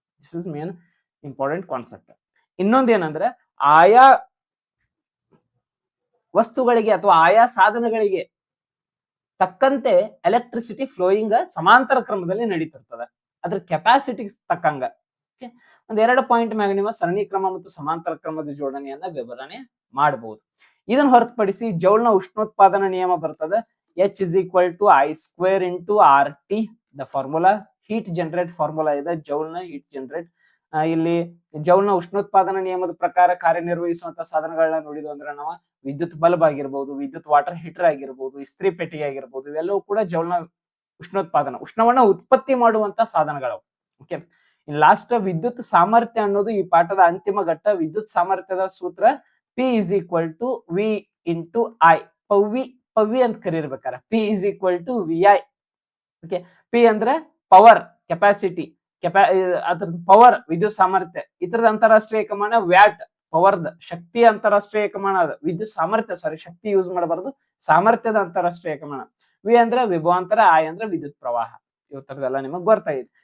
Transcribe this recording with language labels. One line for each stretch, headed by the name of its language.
English: This is main important concept.
Kannada: ಇನ್ನೊಂದೇನಂದ್ರೆ, ಆಯಾ ವಸ್ತುಗಳಿಗೆ ಅಥವಾ ಆಯಾ ಸಾಧನಗಳಿಗೆ ತಕ್ಕಂತೆ ಎಲೆಕ್ಟ್ರಿಸಿಟಿ ಫ್ಲೋಯಿಂಗ್ ಸಮಾಂತರ ಕ್ರಮದಲ್ಲಿ ನಡೀತಿರ್ತದೆ, ಅದ್ರ ಕೆಪಾಸಿಟಿ ತಕ್ಕಂಗ. ಒಂದೆರಡು ಪಾಯಿಂಟ್ ಮ್ಯಾಗ ನಿಮ್ಮ ಸರಣಿ ಕ್ರಮ ಮತ್ತು ಸಮಾಂತರ ಕ್ರಮದ ಜೋಡಣೆಯನ್ನ ವಿವರಣೆ ಮಾಡಬಹುದು. ಇದನ್ನ ಹೊರತುಪಡಿಸಿ ಜೌಲ್ನ ಉಷ್ಣೋತ್ಪಾದನಾ ನಿಯಮ ಬರ್ತದೆ.
English: H is equal to I square into RT.
Kannada: The formula heat generate formula ಇದೆ, ಜೌಲ್ನ ಹೀಟ್ ಜನರೇಟ್. ಇಲ್ಲಿ ಜೌಲ್ನ ಉಷ್ಣೋತ್ಪಾದನಾ ನಿಯಮದ ಪ್ರಕಾರ ಕಾರ್ಯನಿರ್ವಹಿಸುವಂತಹ ಸಾಧನಗಳನ್ನ ನೋಡಿದ್ವು ಅಂದ್ರೆ ನಾವು ವಿದ್ಯುತ್ ಬಲ್ಬ್ ಆಗಿರ್ಬೋದು, ವಿದ್ಯುತ್ ವಾಟರ್ ಹೀಟರ್ ಆಗಿರ್ಬೋದು, ಇಸ್ತ್ರಿ ಪೆಟ್ಟಿಗೆ ಆಗಿರ್ಬೋದು, ಇವೆಲ್ಲವೂ ಕೂಡ ಜೌಲ್ನ ಉಷ್ಣವನ್ನ ಉತ್ಪತ್ತಿ ಮಾಡುವಂತ ಸಾಧನಗಳು. ಓಕೆ, ಇನ್ ಲಾಸ್ಟ್ ವಿದ್ಯುತ್ ಸಾಮರ್ಥ್ಯ ಅನ್ನೋದು ಈ ಪಾಠದ ಅಂತಿಮ ಘಟ್ಟ. ವಿದ್ಯುತ್ ಸಾಮರ್ಥ್ಯದ ಸೂತ್ರ
English: P is equal to V into I.
Kannada: Pavi ಅಂತ ಕರೀರ್ಬೇಕಾರ
English: P is equal to VI.
Kannada: Okay, P ಅಂದ್ರೆ ಪವರ್, ಕೆಪಾಸಿಟಿ, ಅದ್ರ ಪವರ್ ವಿದ್ಯುತ್ ಸಾಮರ್ಥ್ಯ. ಇತರದ ಅಂತಾರಾಷ್ಟ್ರೀಯ ಏಕಮಾನ ವ್ಯಾಟ್, ಪವರ್ದ ಶಕ್ತಿಯ ಅಂತಾರಾಷ್ಟ್ರೀಯ ಏಕಮಾನ ಅದ. ವಿದ್ಯುತ್ ಸಾಮರ್ಥ್ಯ, ಶಕ್ತಿ ಯೂಸ್ ಮಾಡಬಾರ್ದು, ಸಾಮರ್ಥ್ಯದ ಅಂತಾರಾಷ್ಟ್ರೀಯ ಏಕಮಾನ. ವಿ ಅಂದ್ರೆ ವಿಭವಾಂತರ, I ಅಂದ್ರೆ ವಿದ್ಯುತ್ ಪ್ರವಾಹ. ಇವತ್ತರದೆಲ್ಲ ನಿಮಗ್ ಗೊತ್ತಾಗಿದೆ.